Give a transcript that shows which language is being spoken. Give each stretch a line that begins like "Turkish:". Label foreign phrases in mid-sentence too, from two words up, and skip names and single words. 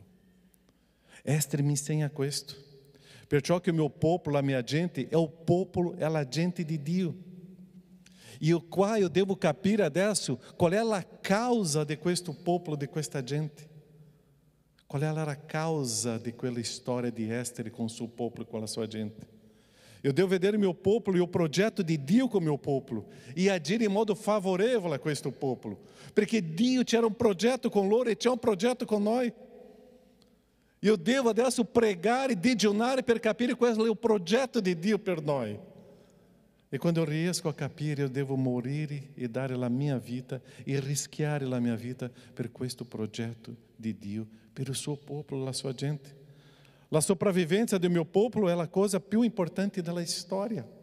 Italian: Esther mi insegna questo. Perciò che il mio popolo, la mia gente, è il popolo, è la gente di Dio. E qua io devo capire adesso qual è la causa di questo popolo, di questa gente.
Portuguese: Qual era a causa
Italian: di quella storia di Esther
Portuguese: com o seu popolo e com a sua gente? Eu devo vedere o meu popolo e o projeto de Dio com o meu popolo e agir em modo favorável a
Italian: questo popolo,
Portuguese: porque Dio tinha um projeto com loro e tinha um projeto com nós. Eu devo
Italian: adesso pregare e digiunare per capire qual
Portuguese: é o projeto de Dio
Italian: per noi. E quando eu riesco a capire,
Portuguese: eu devo
Italian: morire e dare la mia vita e rischiare la mia vita per questo progetto di Dio, per il suo popolo, la sua gente. La sopravvivenza del mio popolo è la cosa più importante della storia.